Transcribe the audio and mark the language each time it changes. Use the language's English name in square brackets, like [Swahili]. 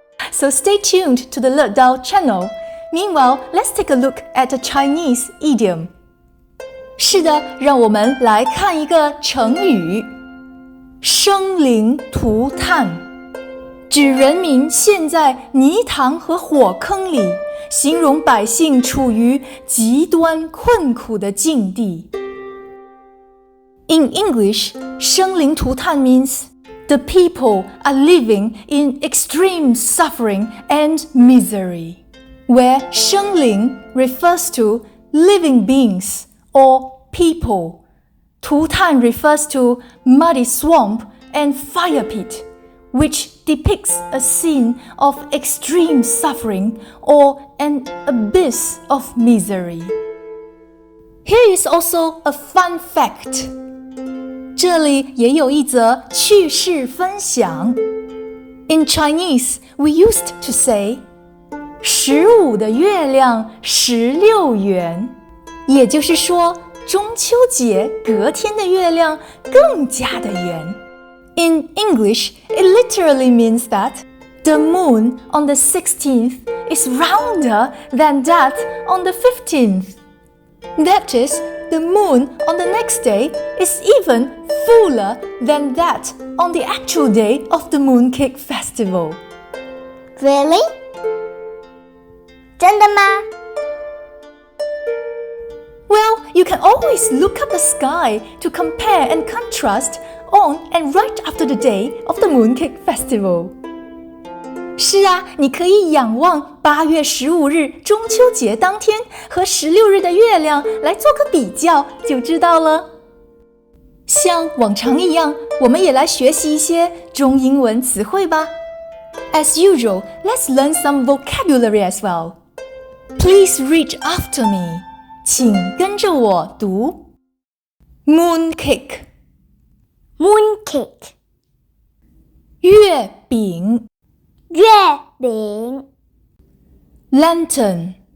[English] So stay tuned to the Le Dao channel. Meanwhile, let's take a look at a Chinese idiom. [Chinese] 是的，让我们来看一个成语。生灵涂炭，指人民陷在泥塘和火坑里，形容百姓处于极端困苦的境地。 [English] In English, 生灵涂炭 means the people are living in extreme suffering and misery, where 生灵 refers to living beings or people. 涂炭 refers to muddy swamp and fire pit, which depicts a scene of extreme suffering or an abyss of misery. Here is also a fun fact. [Chinese] 这里也有一则趣事分享。 [English] In Chinese, we used to say, [Chinese] 15的月亮16圆，也就是说，中秋节隔天的月亮更加的圆。 [English] In English, it literally means that the moon on the 16th is rounder than that on the 15th. That is, the moon on the next day is even fuller than that on the actual day of the Mooncake Festival. Really? [Chinese] 真的吗？ [English] Well, you can always look up the sky to compare and contrast on and right after the day of the Mooncake Festival. [Chinese] 是啊，你可以仰望8月15日中秋节当天和16日的月亮来做个比较，就知道了。像往常一样，我们也来学习一些中英文词汇吧。 [English] As usual, let's learn some vocabulary as well. Please read after me. [Chinese] 请跟着我读 Mooncake [English] Mooncake [Chinese] 月饼月饼 [English] Lantern